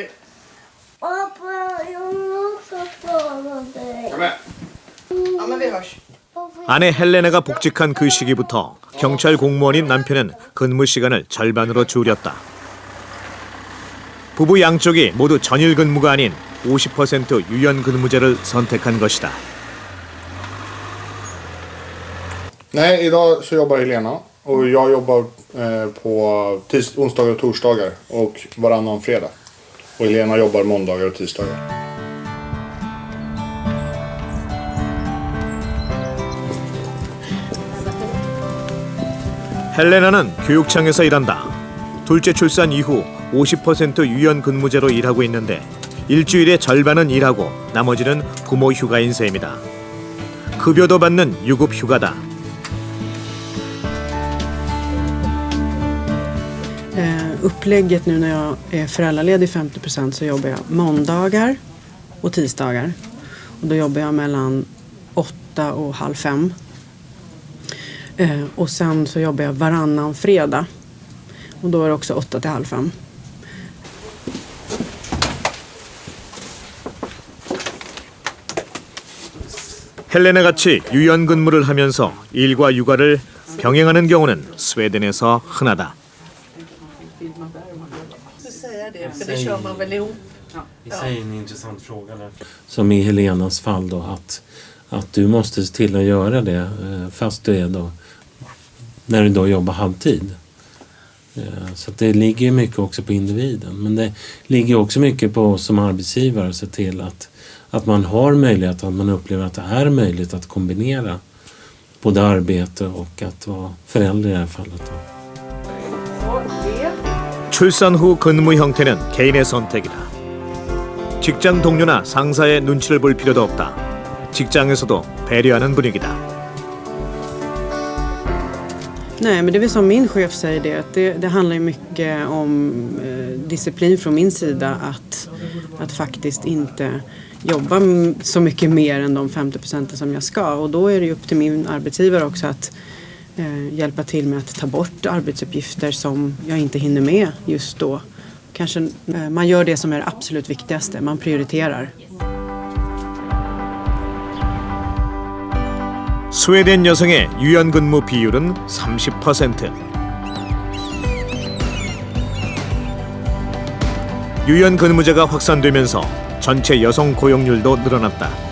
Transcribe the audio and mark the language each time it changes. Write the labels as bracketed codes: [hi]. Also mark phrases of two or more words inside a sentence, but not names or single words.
[ko] 아내 헬레나가 복직한 그 시기부터 경찰 공무원인 남편은 근무 시간을 절반으로 줄였다. 부부 양쪽이 모두 전일 근무가 아닌 50% 유연 근무제를 선택한 것이다. [sv] Nej, idag så jobbar Helena och jag jobbar på onsdagar och torsdagar och varannan fredag. Och Helena jobbar måndagar och tisdagar. [ko] 헬레나는 교육청에서 일한다. 둘째 출산 이후 50% 유연 근무제로 일하고 있는데 일주일의 절반은 일하고 나머지는 부모 휴가인 셈이다. 급여도 받는 유급 휴가다. [sv] Upplägget nu när jag är föräldraledig 50% så jobbar jag måndagar och tisdagar. Och då jobbar jag mellan 8 och halv 5. Och sen så jobbar jag varannan fredag. Och då är det också 8 till halv 5. [ko] 헬레나같이 유연 근무를 하면서 일과 육아를 병행하는 경우는 스웨덴에서 흔하다. [sv] Som i Helenas fall då att du måste se till att göra det fast du är då när du då jobbar halvtid. Så att det ligger mycket också på individen, men det ligger också mycket på oss som arbetsgivare att se till att man har möjlighet, att man upplever att det är möjligt att kombinera både arbete och att vara förälder i det här fallet då. [ko] 출산 후 근무 형태는 개인의 선택이다. 직장 동료나 상사의 눈치를 볼 필요도 없다. 직장에서도 배려하는 분위기다. [sv] Nej, men det är väl som min chef säger det, att det handlar ju mycket om disciplin från min sida att faktiskt inte jobba så mycket mer än de 50% som jag ska. Och då är det ju upp till min arbetsgivare också hjälpa till med att ta bort arbetsuppgifter som jag inte hinner med just då. Kanske man gör det som är det absolut viktigaste, man prioriterar. [ko] 스웨덴 여성의 유연근무 비율은 30%. 유연근무제가 확산되면서 전체 여성 고용률도 늘어났다.